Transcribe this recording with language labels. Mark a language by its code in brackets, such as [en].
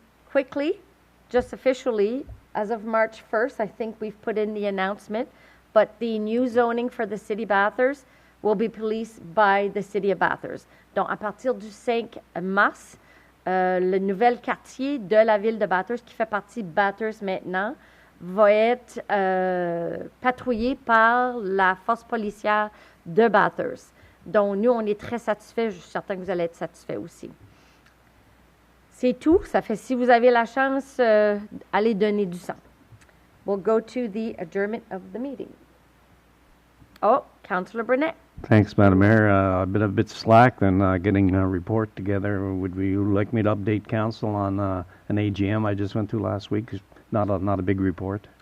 [en] Quickly, just officially, as of March 1st, I think we've put in the announcement, but the new zoning for the City Bathurst will be policed by the City of Bathurst. [fr] Donc, à partir du 5 mars, le nouvel quartier de la ville de Bathurst, qui fait partie de Bathurst maintenant, va être patrouillé par la force policière de Bathurst. Donc, nous, on est très satisfaits. Je suis certain que vous allez être satisfaits aussi. C'est tout. Ça fait, si vous avez la chance, allez donner du sang. [en] We'll go to the adjournment of the meeting. Oh, Councillor Burnett. Thanks, Madam Mayor. I've been a bit slack in getting a report together. Would you like me to update council on an AGM I just went to last week? Not a big report.